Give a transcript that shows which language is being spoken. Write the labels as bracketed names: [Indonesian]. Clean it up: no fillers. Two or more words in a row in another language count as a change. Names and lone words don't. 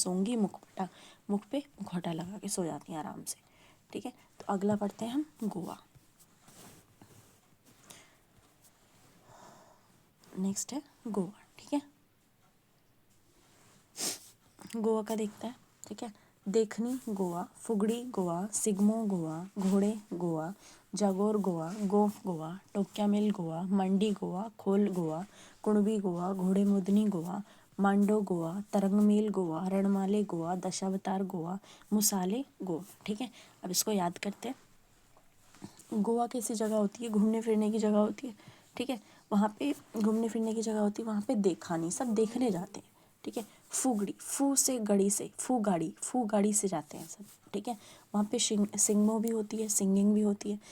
[Hindi] सोंगी मुख पे मुखौटा लगा के सो जाती हैं आराम से, ठीक है। तो अगला पढ़ते हैं हम गोवा। नेक्स्ट है गोवा, ठीक है। गोवा का देखता है, ठीक है। देखनी गोवा, फुगड़ी गोवा, सिग्मो गोवा, घोड़े गोवा, जागोर गोवा, गोफ गोवा, टोक्या मिल गोवा, मंडी गोवा, खोल गोवा, कुणबी गोवा, घोड़े मुदनी गोवा, मांडो गोवा, तरंगमेल गोवा, रणमाले गोवा, दशावतार गोवा, मुसाले गोवा, ठीक है। अब इसको याद करते हैं। गोवा कैसी जगह होती है, घूमने फिरने की जगह होती है, ठीक है। वहाँ पे घूमने फिरने की जगह होती है, वहाँ पे देखा नहीं, सब देखने जाते हैं, ठीक है। फुगड़ी, फू से गड़ी से, फू गाड़ी से जाते हैं सब, ठीक है। वहाँ पे सिंगमो भी होती है, सिंगिंग भी होती है।